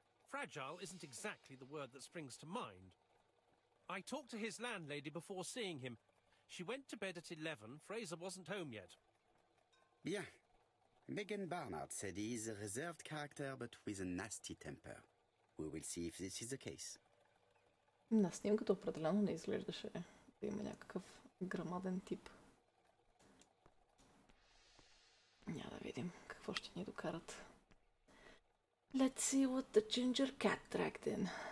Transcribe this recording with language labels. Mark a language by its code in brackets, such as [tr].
[en] Fragile isn't exactly the word that springs to mind. I talked to his landlady before seeing him. She went to bed at 11. Fraser wasn't home yet. [fr] Bien. [en] Megan Barnard said he is a reserved character but with a nasty temper. We will see if this is the case. [bg] На снимката определено не изглеждаше да има някакъв грамаден тип. Няма да видим какво ще ни докарат. [en] Let's see what the ginger cat dragged in.